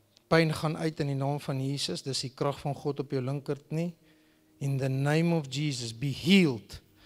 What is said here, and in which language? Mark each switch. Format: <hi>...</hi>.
<af>Pyn gaan uit in die naam van Jesus. Dis die krag van God op jou linkert nie.</af> <en>In the name of Jesus, be healed.</en>